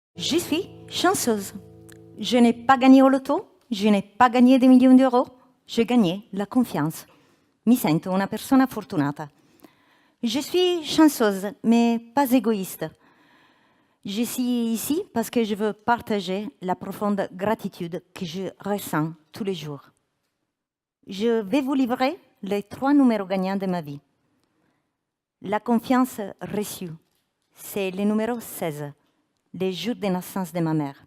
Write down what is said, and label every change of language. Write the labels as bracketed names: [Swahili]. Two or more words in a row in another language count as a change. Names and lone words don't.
[French] Je suis chanceuse. Je n'ai pas gagné au loto, je n'ai pas gagné des millions d'euros, j'ai gagné la confiance. [Italian] Mi sento una persona fortunata. [French] Je suis chanceuse, mais pas égoïste. Je suis ici parce que je veux partager la profonde gratitude que je ressens tous les jours. Je vais vous livrer les 3 numéros gagnants de ma vie. La confiance reçue, c'est le numéro 16, le jour de naissance de ma mère.